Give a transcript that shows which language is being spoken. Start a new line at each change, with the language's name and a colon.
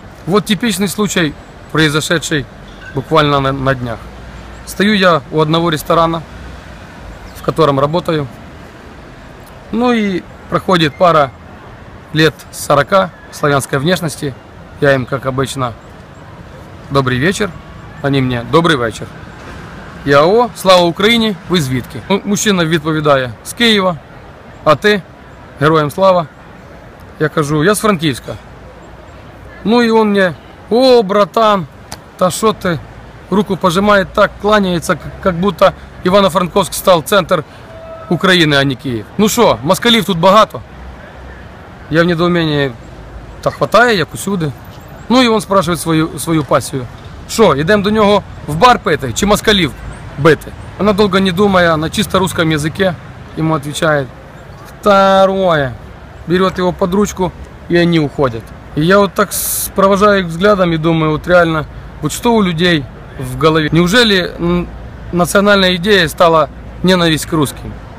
Russian: Вот типичный случай, произошедший буквально на днях. Стою я у одного ресторана, в котором работаю. Ну и проходит пара лет 40 славянской внешности. Я им, как обычно, добрый вечер. Они мне
Ukrainian: добрий вечір. Я: о, слава Україні, ви звідки? Мужчина відповідає: з Києва. А ти? Героям слава. Я кажу: я с Франківська.
Russian: Ну и он мне: о, братан, та что ты? Руку пожимает так, кланяется, как будто Ивано-Франковск стал центр Украины, а не Киев. Ну что,
Ukrainian: москалів тут багато?
Russian: Я в недоумении:
Ukrainian: та хватає, як усюди.
Russian: Ну и он спрашивает свою пассию:
Ukrainian: що, йдемо до нього в бар пити, чи москалів бити?
Russian: Она, долго не думая, на чисто русском языке ему отвечает: второе. Берет его под ручку, и они уходят. И я вот так провожаю их взглядом и думаю, вот реально, вот что у людей в голове? Неужели национальная идея стала ненависть к русским?